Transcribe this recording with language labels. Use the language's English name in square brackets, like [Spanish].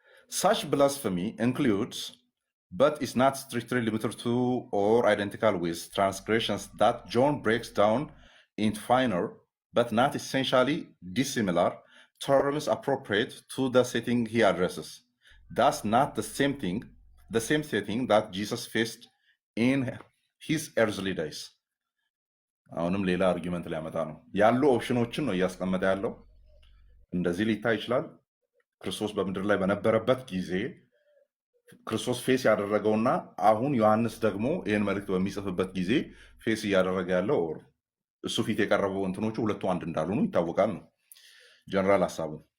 [English] such blasphemy includes but is not strictly limited to or identical with transgressions that John breaks down into finer but not essentially dissimilar terms appropriate to the setting he addresses. Thus not the same setting that Jesus faced in his earthly days. [Amharic] አሁንም ሌላ አርጊመንት ሊያመጣ ነው። ያሉ ኦፕሽኖችን ነው እያስቀመጠ ያለው። እንደዚህ ሊታይ ይችላል። ክርስቶስ በምድር ላይ በነበረበት ጊዜ ክርስቶስ ፌስ ያደረገውና አሁን ዮሐንስ ደግሞ ይህን መልእክት በሚጽፍበት ጊዜ ፌስ እያደረገ ያለው እሱ ፊት የቀረበው እንትኖቹ ሁለቱ አንድ እንዳልሆኑ ይታወቃል ነው ጀነራል ሀሳቡ።